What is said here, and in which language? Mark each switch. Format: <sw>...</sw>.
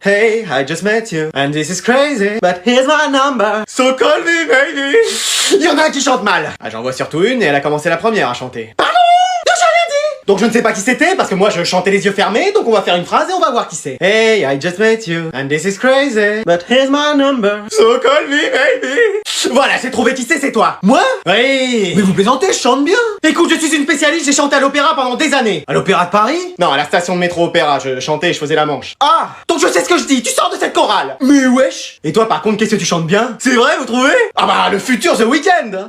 <en>Hey, I just met you, and this is crazy, but here's my number, so call me baby.</en> <fr>Il y en a un qui chante mal. Ah, j'en vois surtout une et elle a commencé la première à chanter. Pardon? J'ai rien dit! Donc je ne sais pas qui c'était, parce que moi je chantais les yeux fermés, donc on va faire une phrase et on va voir qui c'est.</fr> <en>Hey, I just met you, and this is crazy, but here's my number, so call me baby.</en> <fr>Voilà, j'ai trouvé qui c'est toi. Moi? Oui. Mais vous plaisantez, je chante bien. Écoute, je suis une spécialiste, j'ai chanté à l'opéra pendant des années. À l'opéra de Paris? Non, à la station de métro opéra, je chantais et je faisais la manche. Ah, donc je sais ce que je dis, tu sors de cette chorale. Mais wesh. Et toi par contre, qu'est-ce que tu chantes bien? C'est vrai, vous trouvez? Ah bah, le futur The Weeknd.</fr>